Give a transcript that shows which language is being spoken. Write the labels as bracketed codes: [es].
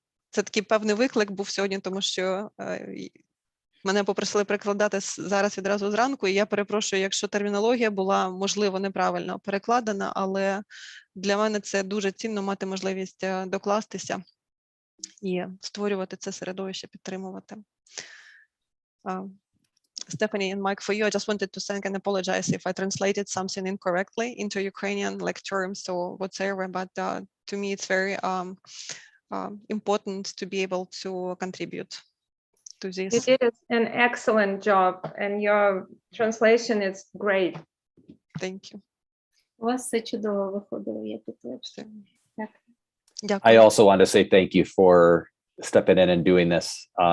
[uk] Це такий певний виклик був сьогодні, тому що мене попросили перекладати зараз відразу зранку, і я перепрошую, якщо термінологія була, можливо, неправильно перекладена, але для мене це дуже цінно мати можливість докластися і створювати це середовище, підтримувати. [en] Stephanie and Mike, for you, I just wanted to thank and apologize if I translated something incorrectly into Ukrainian, like terms or whatever, but to me it's very important to be able to contribute to this. You did an excellent job, and your translation is great. Thank you. [uk] У вас все чудово виходило, я підтверджую. Дякую. [en] I also want to say thank you for stepping in and doing this.